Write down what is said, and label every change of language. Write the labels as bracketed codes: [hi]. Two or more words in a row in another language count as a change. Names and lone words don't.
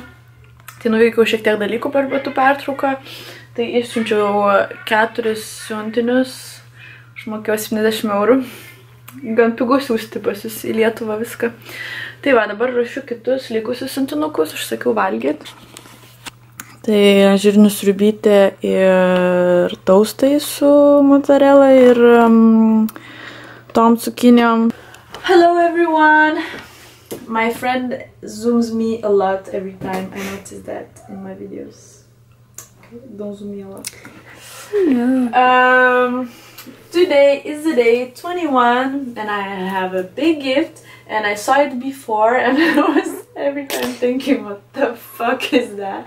[lt] Tai nuveikiau šiek tiek dalykų per pietų pertrauką, tai išsiunčiau 4 siuntinius, užmokėjau 70 eurų, gan pigu siųsti pas jūs į Lietuvą viską. Tai va, dabar ruošiu kitus likusius siuntinukus, užsakiau valgyti. Tai žirnių sriubytė ir taustai su mozzarella ir tom cukinijom. [en] Hello everyone! My friend zooms me a lot every time. I notice that in my videos. Okay, don't zoom me a lot. Yeah. Today is the day 21 and I have a big gift and I saw it before and I was every time thinking, what the fuck is that?